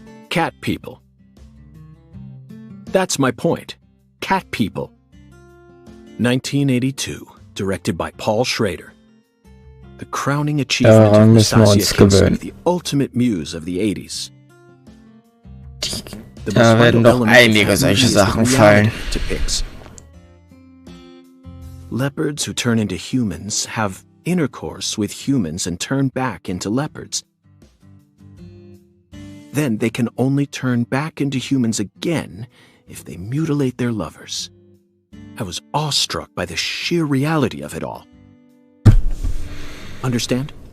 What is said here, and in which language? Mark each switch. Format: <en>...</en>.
<en>Cat people. That's my point. Cat People. 1982, directed by Paul Schrader. The crowning achievement of Nastasia Kinski, the ultimate muse of the 80s.</en> <de>Da werden doch einige solche Sachen fallen.</de> <en>Leopards who turn into humans have intercourse with humans and turn back into leopards. Then they can only turn back into humans again if they mutilate their lovers. I was awestruck by the sheer reality of it all. Understand?</en>